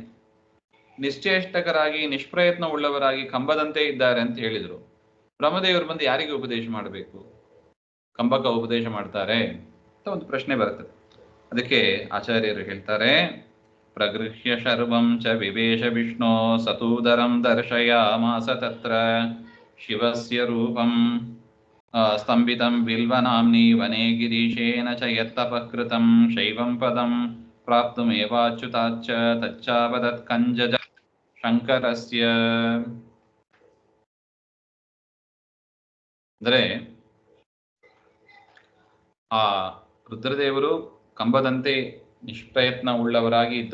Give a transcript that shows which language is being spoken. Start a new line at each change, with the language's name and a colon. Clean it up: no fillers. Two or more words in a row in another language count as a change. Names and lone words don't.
Kannada: ನಿಶ್ಚೇಷ್ಟಕರಾಗಿ ನಿಷ್ಪ್ರಯತ್ನ ಉಳ್ಳವರಾಗಿ ಕಂಬದಂತೆ ಇದ್ದಾರೆ ಅಂತ ಹೇಳಿದ್ರು. ಬ್ರಹ್ಮದೇವರು ಬಂದು ಯಾರಿಗೆ ಉಪದೇಶ ಮಾಡಬೇಕು? ಕಂಬಕ ಉಪದೇಶ ಮಾಡ್ತಾರೆ ಅಂತ ಒಂದು ಪ್ರಶ್ನೆ ಬರ್ತದೆ. ಅದಕ್ಕೆ ಆಚಾರ್ಯರು ಹೇಳ್ತಾರೆ,
Sanskrit: ಪ್ರಗೃಹ್ಯ ಶರ್ವಂ ಚ ವಿವೇಶ ವಿಷ್ಣೋ ಸತೂದರಂ ದರ್ಶಯಾಮಾಸ ತತ್ರ ಶಿವಸ್ಯ ರೂಪಂ ಸ್ತಂಭಿತಂ ಬಿಲ್ವನಾಮ್ನಿ ವನೇ ಗಿರೀಶೇನ ಚ ಯತ್ತಪಕೃತಂ ಶೈವಂ ಪದಂ ಪ್ರಾಪ್ತುಮೇವಾಚ್ಯುತಾಚ್ಚ ತಚ್ಚಾವದತ್ ಕಂಜಜ ಶಂಕರಸ್ಯ.
Kannada: ಅಂದರೆ ಆ ರುದ್ರದೇವರು ಕಂಬದಂತೆ ನಿಷ್ಪ್ರಯತ್ನ ಉಳ್ಳವರಾಗಿ ಇದ್ದರು.